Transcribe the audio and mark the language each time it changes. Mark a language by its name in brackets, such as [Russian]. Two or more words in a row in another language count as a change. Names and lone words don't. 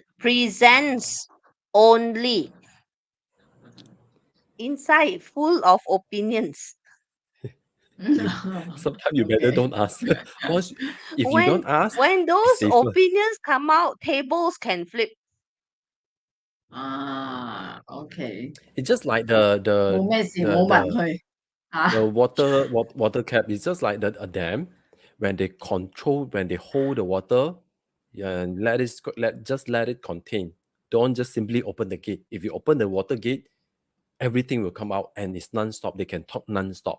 [English] Presents only, inside full of opinions. Sometimes you better Okay. don't ask. Once, if you When don't ask, when it's those safer. opinions come out, tables can flip. Okay. It's just like [Cantonese] 冇咩事， [English] the [Cantonese] 冇問 [English] the [Cantonese] 佢嚇。 [English] the water cap. It's just like a dam when they hold the water, yeah, and let it contain. Don't just simply open the gate. If you open the water gate, everything will come out and it's non-stop. They can talk non-stop.